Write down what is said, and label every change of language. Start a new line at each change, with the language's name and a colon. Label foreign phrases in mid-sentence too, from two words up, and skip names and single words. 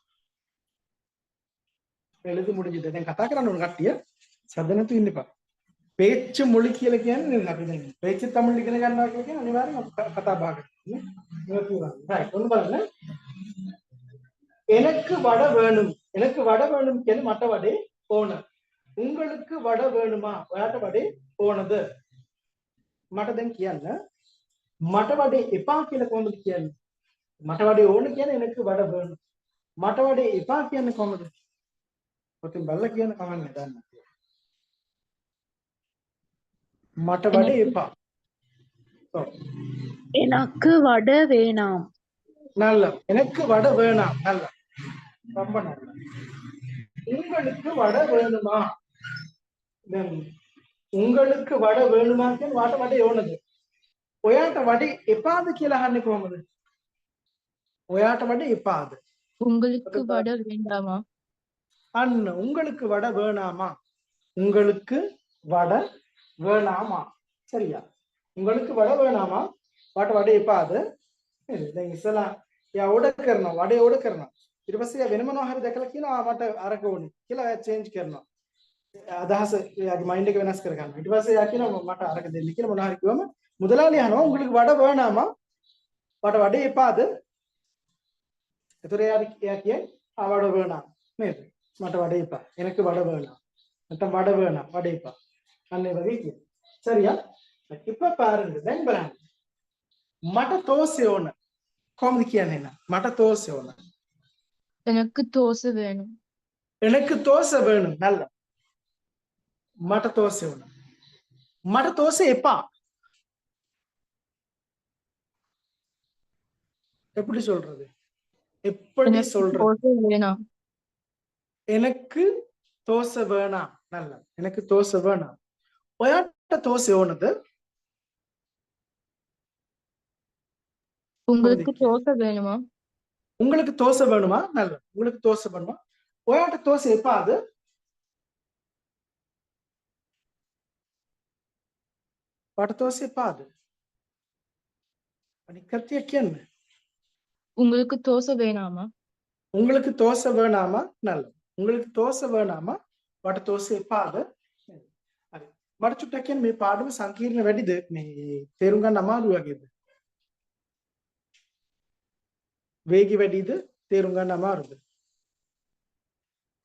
Tamil: எழுதி முடிஞ்சுதா?
Sinhala: දැන් කතා කරන්න ඕන කට්ටිය සද්ද නැතුව ඉන්න එපා.
Tamil: பேச்சு மொழி
Sinhala: කියලා කියන්නේ අපි දැන්
Tamil: பேச்சு தமிழ்
Sinhala: ඉගෙන ගන්නවා කියලා කියන්නේ අනිවාර්යෙන්ම කතා බහ කරනවා. right ඔන්න බලන්න.
Tamil: எனக்கு வடை வேணும். எனக்கு வடை வேணும்
Sinhala: කියන්නේ මට වඩේ ඕන.
Tamil: உங்களுக்கு வடை வேணுமா?
Sinhala: ඔයාට වඩේ ඕනද? මට දැන් කියන්න මට වඩේ එපා කියලා කොහොමද කියන්නේ? මට වඩේ ඕන කියන්නේ
Tamil: எனக்கு වඩை வேணும்.
Sinhala: මට වඩේ එපා කියන්නේ කොහොමද? ඔතෙන් බලලා කියන්න කමන්නේ දන්න. මට වඩේ එපා. ඔව්.
Tamil: எனக்கு வடை வேணாம். நல்ல. எனக்கு வடை வேணாம். நல்ல. ரொம்ப நல்ல. உங்களுக்கு வடை வேணுமா? දැන් உங்களுக்கு වඩ வேணுமா
Sinhala: කියන්නේ වාට වඩේ ඕනද? ඔයාට වඩේ එපාද කියලා අහන්නේ කොහොමද? ඔයාට වඩේ එපාද?
Tamil: உங்களுக்கு வடை வேண்டாமா? අන්න உங்களுக்கு வடை வேணாமா? உங்களுக்கு வடை வேணாமா? சரியா? உங்களுக்கு வடை வேணாமா?
Sinhala: වාට වඩේ එපාද? නේද? දැන් ඉස්සලා යා ඕඩර් කරනවා වඩේ ඕඩර් කරනවා. ඊට පස්සේ යා වෙන මොනවා හරි දැකලා කියනවා මට අරක ඕනේ කියලා යා චේන්ජ් කරනවා. අදහස යාගේ මයින්ඩ් එක වෙනස් කර ගන්නවා. ඊට පස්සේ යා කියනවා මට අරක දෙන්න කියලා මොනවා හරි කිව්වම මුදලාලි අහනවා
Tamil: உங்களுக்கு வடை வேணாமா?
Sinhala: වාට වඩේ එපාද? එතකොට යා කියන්නේ වඩ வேணாம் නේද? මට වඩේ එපා.
Tamil: எனக்கு வடை வேணாம்.
Sinhala: නැත්නම් වඩ வேணாம் වඩේ එපා. අන්න ඒ වගේ කියනවා.
Tamil: சரியா? இப்ப பாருங்க
Sinhala: දැන් බලන්න. මට තෝසේ ඕන. කොහොමද කියන්නේ නේද? මට තෝසේ ඕන.
Tamil: எனக்கு தோசை வேணும். எனக்கு தோசை வேணும். நல்ல.
Sinhala: මට தோசை ඕන. මට தோசை එපා.
Tamil: எப்படி சொல்றது? எப்படி எனக்கு சொல்றது? தோசை வேணாம். எனக்கு தோசை வேணாம். நல்ல. எனக்கு தோசை வேணாம்.
Sinhala: ඔයාට தோசை ඕනද?
Tamil: உங்களுக்கு தோசை வேணுமா? உங்களுக்கு தோசை வேணுமா? நல்ல. உங்களுக்கு தோசை வேணுமா?
Sinhala: ඔයාට தோசை එපාද? ඔයාට தோசை එපාද? අනිත් කතිය කියන්න.
Tamil: உங்களுக்கு தோசை வேணாமா? உங்களுக்கு தோசை வேணாமா? நல்ல. உங்களுக்கு தோசை வேணாமா?
Sinhala: ඔයාට தோசை එපාද? හරි. මට චුට්ටක් කියන්න මේ පාඩම සංකීර්ණ වැඩිද? මේ තේරුම් ගන්න අමාරු වගේද? වේගي වැඩිද? තේරුම් ගන්න අමාරුද?